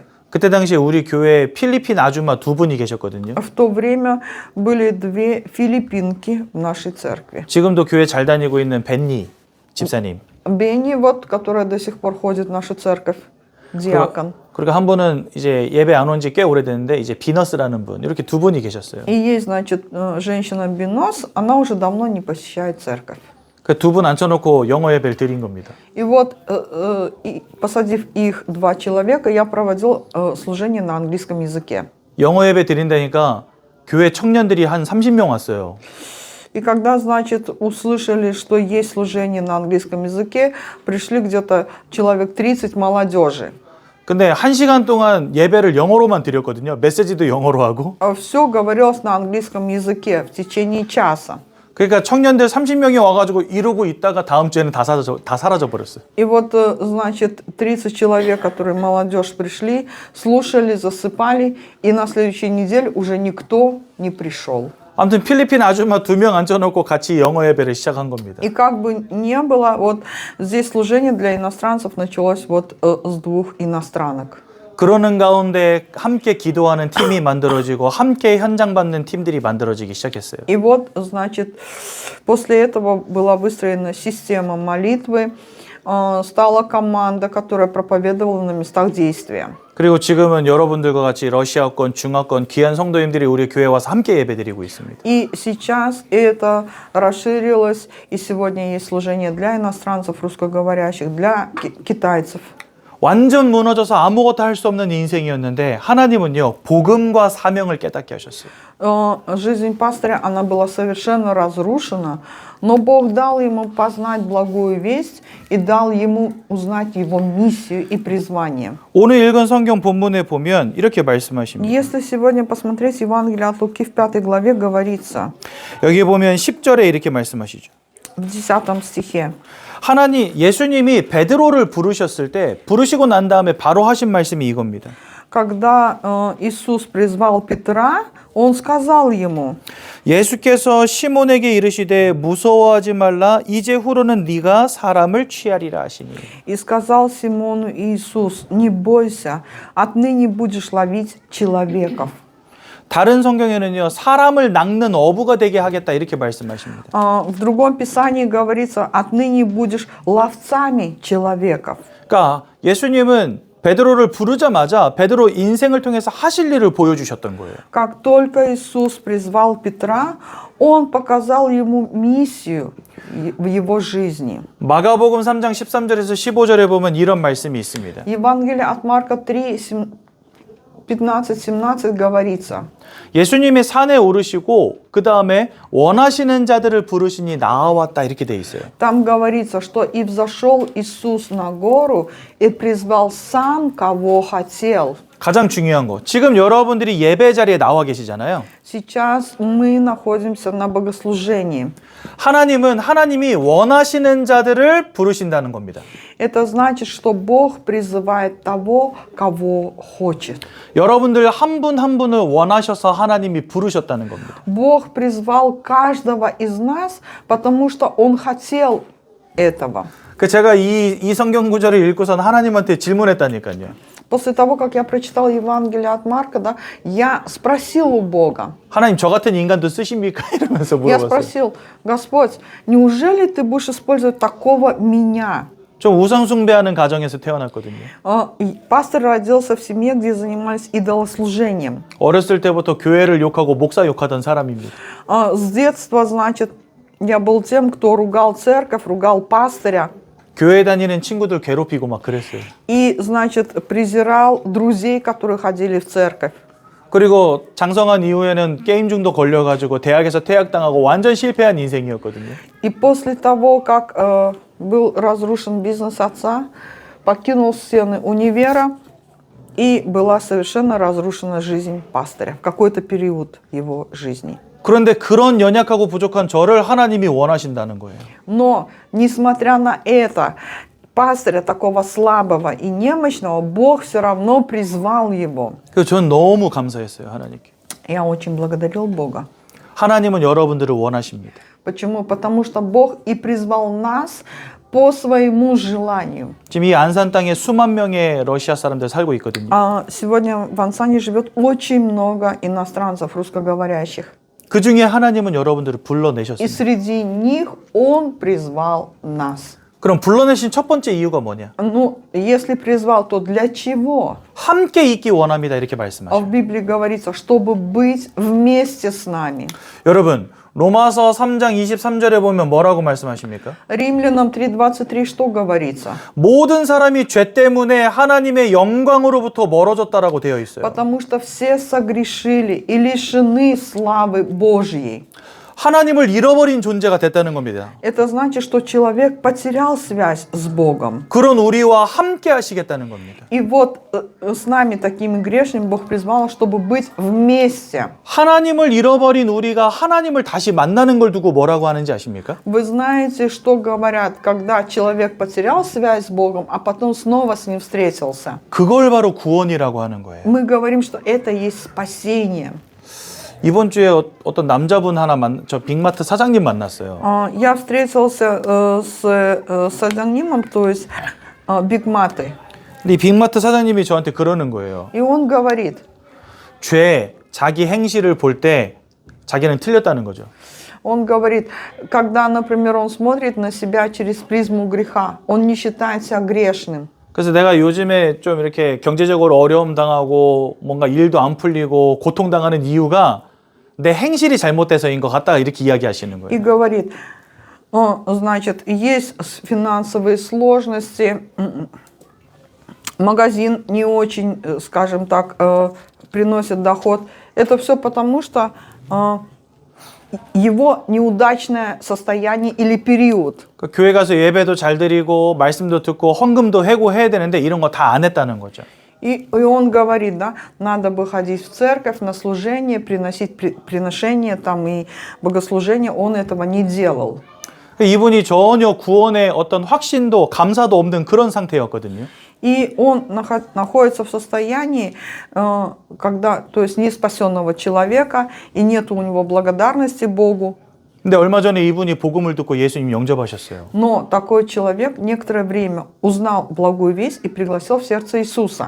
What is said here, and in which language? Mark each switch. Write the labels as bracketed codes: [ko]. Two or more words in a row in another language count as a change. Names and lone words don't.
[ko] 그때 당시에 우리 교회에 필리핀 아줌마 2분이 계셨거든요. [ru] В то время были 2 филиппинки в нашей церкви. [ko] 지금도 교회 잘 다니고 있는 벤니 집사님. [ru] Бенни, вот, которая до сих пор ходит в нашу церковь, диакон. [ko] 그리고 한 분은 이제 예배 안 온 지 꽤 오래됐는데 이제 비너스라는 분, 이렇게 2분이 계셨어요. [ru] И есть, значит, женщина Бинос, она уже давно не посещает церковь. [ko] 그 2분 앉혀놓고 영어 예배를 드린 겁니다. [ru] И вот, посадив их 2 человека, я проводил служение на английском языке. [ko] 영어 예배 드린다니까 교회 청년들이 한 30명 왔어요. [ru] И когда, значит, услышали, что есть служение на английском языке, пришли где-то человек 30 молодежи. [ko] 근데 1시간 동안 예배를 영어로만 드렸거든요. 메시지도 영어로 하고. [ru] Все говорилось на английском языке в течение часа. [ko] 그러니까 청년들 30명이 와가지고 이러고 있다가 다음 주에는 다 사라져 버렸어요. [ru] И вот, значит, 30 человек, которые молодежь пришли, слушали, засыпали, и на следующей неделе уже никто не пришел. [ko] 아무튼 필리핀 아줌마 2명 앉혀놓고 같이 영어 예배를 시작한 겁니다. [ru] И как бы не было, вот здесь служение для иностранцев началось вот с 2 иностранок. [ko] 그러는 가운데 함께 기도하는 팀이 만들어지고 함께 현장 받는 팀들이 만들어지기 시작했어요. [ru] И вот, значит, после этого была выстроена система молитвы, стала команда, которая проповедовала на местах действия. [ko] 그리고 지금은 여러분들과 같이 러시아권, 중화권 귀한 성도님들이 우리 교회에 와서 함께 예배드리고 있습니다. [ru] И сейчас это расширилось, и сегодня есть служение для иностранцев, русскоговорящих, для китайцев. [ko] 완전 무너져서 아무것도 할 수 없는 인생이었는데 하나님은요 복음과 사명을 깨닫게 하셨어요. [ru] Жизнь пастыря, она была совершенно разрушена, но Бог дал ему познать благую весть и дал ему узнать его миссию и призвание. [ko] 오늘 읽은 성경 본문에 보면 이렇게 말씀하십니다. [ru] Если сегодня посмотреть Евангелие от Луки в 5 главе, говорится [ko] 여기 보면 10절에 이렇게 말씀하시죠. [ru] в 10 стихе. [ko] 예수님이 베드로를 부르셨을 때 부르시고 난 다음에 바로 하신 말씀이 이겁니다. [ru] Когда Иисус призвал Петра, Он сказал ему, [ko] 예수께서 시몬에게 이르시되 무서워하지 말라 이제 후로는 네가 사람을 취하리라 하시니. [ru] и сказал Симону Иисус, не бойся, отныне будешь ловить человеков. [ko] 다른 성경에는요 사람을 낚는 어부가 되게 하겠다 이렇게 말씀하십니다. [ru] В другом писании говорится, отныне будешь ловцами человеков. [ko] 그러니까 예수님은 베드로를 부르자마자 베드로 인생을 통해서 하실 일을 보여주셨던 거예요. [ru] Как только Иисус призвал Петра, Он показал ему миссию в его жизни. [ko] 마가복음 3장 13절에서 15절에 보면 이런 말씀이 있습니다. [ru] Евангелие от Марка 3, 15-17 говорится. [ko] 예수님이 산에 오르시고 그 다음에 원하시는 자들을 부르시니 나아왔다 이렇게 돼 있어요. [ru] Там говорится, что и взошел Иисус на гору и призвал сам, кого хотел. [ko] 가장 중요한 거. 지금 여러분들이 예배 자리에 나와 계시잖아요. [ru] Сейчас мы находимся на богослужении. [ko] 하나님이 원하시는 자들을 부르신다는 겁니다. [ru] Это значит, что Бог призывает того, кого хочет. [ko] 여러분들 한 분 한 분을 원하셔서 하나님이 부르셨다는 겁니다. [ru] Бог призвал каждого из нас, потому что Он хотел этого. [ko] 제가 이 성경 구절을 읽고선 하나님한테 질문했다니까요. [ru] После того, как я прочитал Евангелие от Марка, да, я спросил у Бога. [ko] 하나님 저 같은 인간도 쓰십니까? 이러면서 [ru] Я [ko] 물어봤어요. [ru] спросил, Господь, неужели Ты будешь использовать такого меня? [ko] 좀 우상숭배하는 가정에서 태어났거든요. [ru] Пастор родился в семье, где занимались идолослужением. [ko] 어렸을 때부터 교회를 욕하고 목사 욕하던 사람입니다. [ru] С детства, значит, я был тем, кто ругал церковь, ругал пастыря. [ko] 교회 다니는 친구들 괴롭히고 막 그랬어요. [ru] И, значит, презирал друзей, которые ходили в церковь. [ko] 그리고 장성한 이후에는 게임 중독 걸려가지고 대학에서 퇴학당하고 완전 실패한 인생이었거든요. [ru] И после того, как был разрушен бизнес отца, покинул стены универа, и была совершенно разрушена жизнь пастыря в какой-то период его жизни. [ko] 그런데 그런 연약하고 부족한 저를 하나님이 원하신다는 거예요. [ru] Но, несмотря на это, пастыря такого слабого и немощного, Бог все равно призвал его. [ko] 그래서 저는 너무 감사했어요, 하나님께. [ru] Я очень благодарил Бога. [ko] 하나님은 여러분들을 원하십니다. [ru] Почему? Потому что Бог и призвал нас по своему желанию. [ko] 지금 이 안산 땅에 수만 명의 러시아 사람들 살고 있거든요. [ru] Сегодня в Ансане живет очень много иностранцев, русскоговорящих. [ko] 그 중에 하나님은 여러분들을 [ru] И [ko] 불러내셨습니다. [ru] среди них Он призвал нас. [ko] 그럼 불러내신 첫 번째 이유가 뭐냐? [ru] Ну, если призвал, то для чего? [ko] 함께 있기 원합니다. 이렇게 말씀하셔요. [ru] В Библии говорится, чтобы быть вместе с нами. [ko] 여러분, 로마서 3장 23절에 보면 뭐라고 말씀하십니까? [ru] Римлянам 3:23 что говорится? [ko] 모든 사람이 죄 때문에 하나님의 영광으로부터 멀어졌다라고 되어 있어요. [ru] Потому что все согрешили и лишены славы Божьей. [ko] 하나님을 잃어버린 존재가 됐다는 겁니다. [ru] Это значит, что человек потерял связь с Богом. [ko] 그런 우리와 함께 하시겠다는 겁니다. [ru] И вот с нами, такими грешными, Бог призвал, чтобы быть вместе. [ko] 하나님을 잃어버린 우리가 하나님을 다시 만나는 걸 두고 뭐라고 하는지 아십니까? [ru] Вы знаете, что говорят, когда человек потерял связь с Богом, а потом снова с Ним встретился? [ko] 그걸 바로 구원이라고 하는 거예요. [ru] Мы говорим, что это есть спасение. [ko] 이번 주에 어떤 남자분 하나 저 빅마트 사장님 만났어요. [ru] Я встретился с садонимом, то есть бигматы. [ko] 근데 이 빅마트 사장님이 저한테 그러는 거예요. [ru] И он говорит, [ko] 자기 행실을 볼 때 자기는 틀렸다는 거죠. [ru] он говорит, когда, например, он смотрит на себя через призму греха, он не считает себя грешным. [ko] 그래서 내가 요즘에 좀 이렇게 경제적으로 어려움 당하고 뭔가 일도 안 풀리고 고통당하는 이유가 내 행실이 잘못돼서인 것 같다 이렇게 이야기하시는 [ru] И [ko] 거예요. [ru] говорит, значит, есть финансовые сложности, магазин не очень, скажем так, приносит доход. Это все потому, что его неудачное состояние или период. [ko] 그 교회 가서 예배도 잘 드리고 말씀도 듣고 헌금도 해고해야 되는데 이런 거 다 안 했다는 거죠. [ru] И он говорит, да, надо бы ходить в церковь на служение, приносить приношения там и богослужения. Он этого не делал. [ko] 이분이 전혀 구원의 어떤 확신도 감사도 없는 그런 상태였거든요. [ru] И он находится в состоянии, когда, то есть не спасенного человека, и нет у него благодарности Богу. [ko] 근데 얼마 전에 이분이 복음을 듣고 예수님 영접하셨어요. [ru] Но такой человек некоторое время узнал благую весть и пригласил в сердце Иисуса.